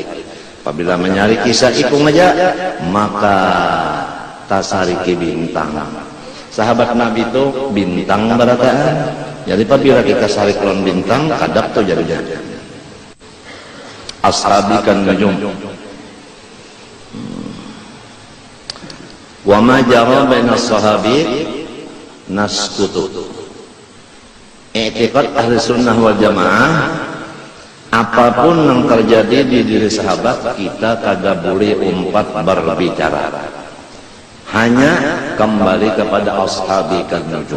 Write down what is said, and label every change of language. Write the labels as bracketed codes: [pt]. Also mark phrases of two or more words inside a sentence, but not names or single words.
[bjn] Apabila menyariki saikung aja, maka tasariki bintang. Sahabat Nabi itu bintang barataan. Jadi apabila kita sarik lawan bintang, kadap tuh jadinya. [ar] Ashabikan nujum. Wa ma jara bainas sahabi naskutu. [bjn] I'tiqad [ar] ahli sunnah wal jamaah, [bjn] apapun yang terjadi di diri sahabat kita kagak boleh umpat berbicara, hanya kembali kepada [ar] ashabikan nujum.